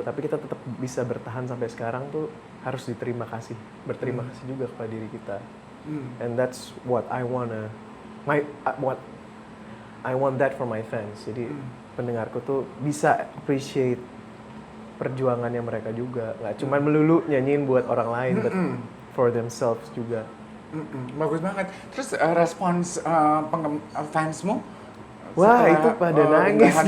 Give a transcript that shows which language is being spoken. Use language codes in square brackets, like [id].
[id] Tapi kita tetap bisa bertahan sampai sekarang tuh harus berterima kasih juga kepada diri kita. [en] And that's what I wanna, what I want that for my fans. [id] Jadi pendengarku tuh bisa appreciate perjuangannya mereka juga. Nggak cuma melulu nyanyiin buat orang lain, [en] but for themselves [id] juga. Bagus banget. Terus respons fansmu? Wah, setelah, itu pada nangis.